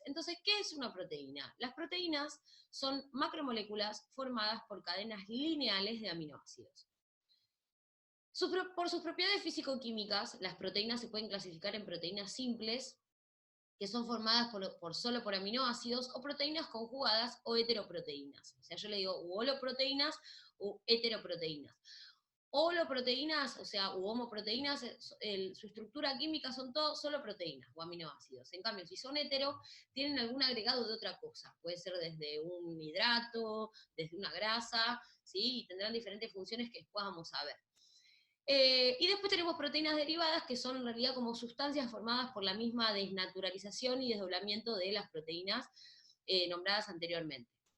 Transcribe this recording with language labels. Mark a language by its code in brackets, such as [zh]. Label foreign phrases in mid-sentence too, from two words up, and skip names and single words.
[es] Entonces, ¿qué es una proteína? Las proteínas son macromoléculas formadas por cadenas lineales de aminoácidos. Por sus propiedades físico-químicas, las proteínas se pueden clasificar en proteínas simples, que son formadas solo por aminoácidos, o proteínas conjugadas o heteroproteínas. O sea, yo le digo u holoproteínas u heteroproteínas. Holoproteínas, o sea, u homoproteínas, su estructura química son solo proteínas o aminoácidos. En cambio, si son hetero, tienen algún agregado de otra cosa. Puede ser desde un hidrato, desde una grasa, ¿sí? Y tendrán diferentes funciones que después vamos a ver. Y después tenemos proteínas derivadas, que son en realidad como sustancias formadas por la misma desnaturalización y desdoblamiento de las proteínas nombradas anteriormente.